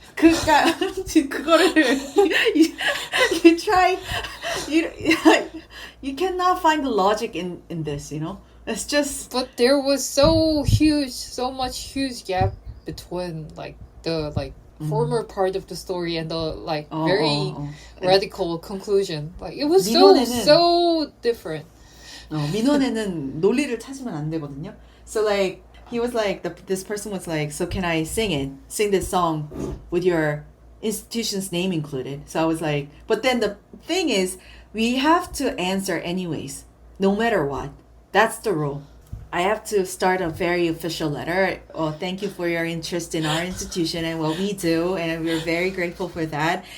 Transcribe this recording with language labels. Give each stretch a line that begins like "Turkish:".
Korean: 그러니까 그거를
English: you try you you cannot find the logic in this, you know? It's just But there was so much huge gap between like the former part of the story and the like very radical conclusion. Like it was so different.
Korean: 민원에는 논리를 찾으면 안 되거든요.
English: So like he was like this person was like, so can I sing this song with your institution's name included? So I was like, but then the thing is, we have to answer anyways, no matter what. That's the rule. I have to start a very official letter. Oh, thank you for your interest in our institution and what we do, and we're very grateful for that.